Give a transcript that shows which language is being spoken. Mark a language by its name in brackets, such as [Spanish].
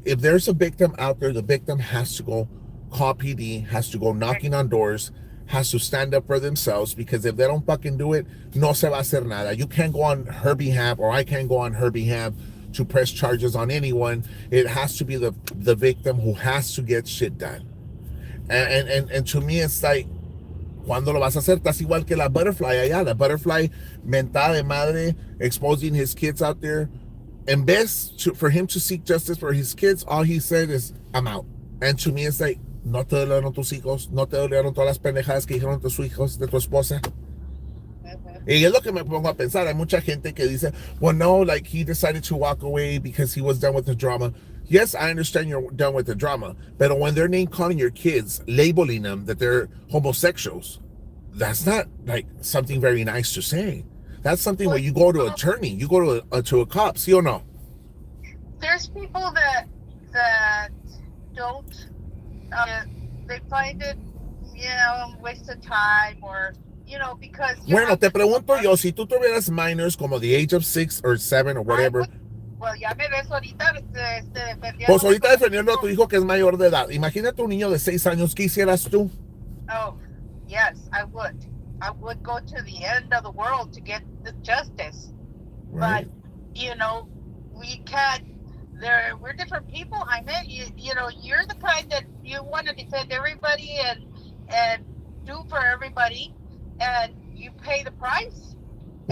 [English] If there's a victim out there, the victim has to go call PD, has to go knocking on doors, has to stand up for themselves, because if they don't fucking do it, [Spanish] no se va a hacer nada. [English] You can't go on her behalf, or I can't go on her behalf to press charges on anyone. It has to be the victim who has to get shit done. And to me, it's like, [Spanish] ¿cuándo lo vas a hacer? Estás igual que la Butterfly allá. La Butterfly, mentada de madre, [English] exposing his kids out there. In vez for him to seek justice for his kids, all he said is, I'm out. And to me, it's like, [Spanish] no te dolieron tus hijos, no te dolieron todas las pendejadas que dijeron tus hijos, de tu esposa. Y es lo que me pongo a pensar. Hay mucha gente que dice, [English] well, no, like he decided to walk away because he was done with the drama. Yes, I understand you're done with the drama, but when they're name calling your kids, labeling them that they're homosexuals, that's not like something very nice to say. That's something where you go to an attorney, you go to a cop, [Spanish] ¿sí o no? [English] There's people that don't, they find it, you know, waste of time, or, you know, because... [Spanish] Bueno, te pregunto yo, si tú tuvieras minors como [English] the age of 6 or 7 or whatever... [Spanish] Well, ya me ves ahorita defendiendo... Pues ahorita defendiendo a tu hijo que es mayor de edad. Imagínate un niño de 6 años, ¿qué hicieras tú? [English] Oh, yes, I would. I would go to the end of the world to get the justice. Right. But, you know, we can't... We're different people. I mean, you know, you're the kind that you want to defend everybody and do for everybody, and you pay the price. Mm-hmm.